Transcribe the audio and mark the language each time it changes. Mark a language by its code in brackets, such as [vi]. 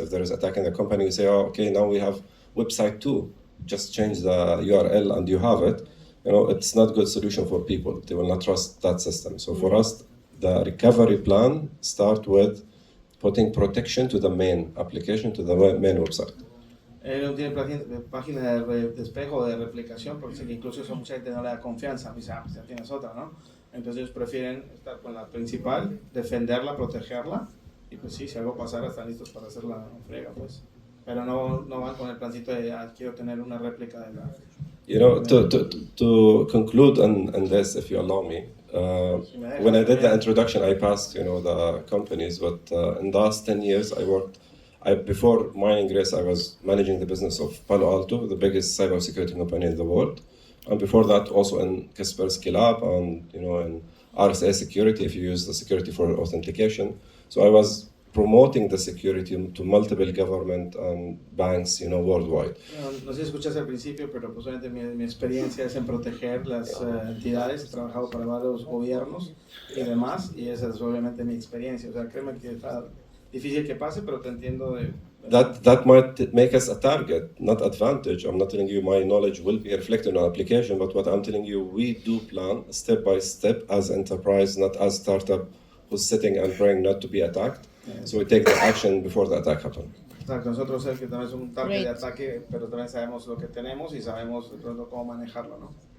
[en] If there is attack in the company, we say, oh, okay, now we have website 2. Just change the URL and you have it. You know, it's not a good solution for people. They will not trust that system. So for us, the recovery plan start with putting protection to the main application, to the main website. [es] Él no tiene página de espejo de replicación porque incluso eso mucha gente no le da confianza. Dice, pues ya tienes otra, ¿no? Entonces ellos prefieren estar con la principal, defenderla, protegerla y pues sí, si algo pasara están listos para hacer la frega, pues. Pero no van con el plancito de quiero tener una réplica de la... [en] You know, to conclude on this, if you allow me, when I did the introduction, I passed, you know, the companies, but in the last 10 years, before Mining Race, I was managing the business of Palo Alto, the biggest cybersecurity company in the world. And before that, also in Kaspersky Lab and, you know, in RSA Security, if you use the security for authentication. So I was promoting the security to multiple government and banks, you know, worldwide. [es] No sé si escuchas al principio, pero pues obviamente mi experiencia es en proteger las entidades. He trabajado para varios gobiernos y demás, y esa es obviamente mi experiencia. O sea, créeme que está difícil que pase, pero te entiendo de... [en] That might make us a target, not advantage. I'm not telling you my knowledge will be reflected on application, but what I'm telling you, we do plan step by step as enterprise, not as startup who's sitting and praying not to be attacked. So we take the action before the attack happens. [es] Exacto, nosotros sabemos que también es un target de ataque, pero también sabemos lo que tenemos y sabemos de pronto cómo manejarlo, ¿no?